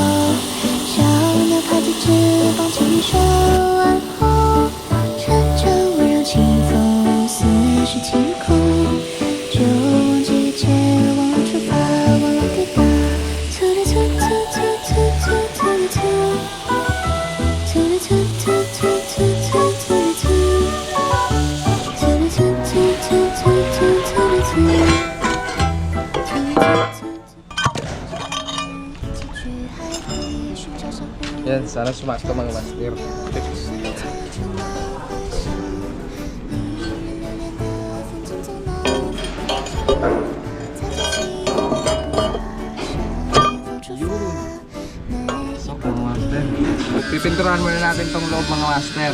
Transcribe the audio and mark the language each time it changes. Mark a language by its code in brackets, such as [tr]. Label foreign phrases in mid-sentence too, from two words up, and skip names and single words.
[zh] 小鸟拍着翅膀，轻声问候，乘着温柔清风，似是晴空，就忘记一切，忘了出发，忘了抵达。突突突突突突突突突，突突突突突突突突突，突突突突突突突。 [tl] Yan, sana sumakto mga master. So mga master, pipinturahan muna natin tong loob mga master.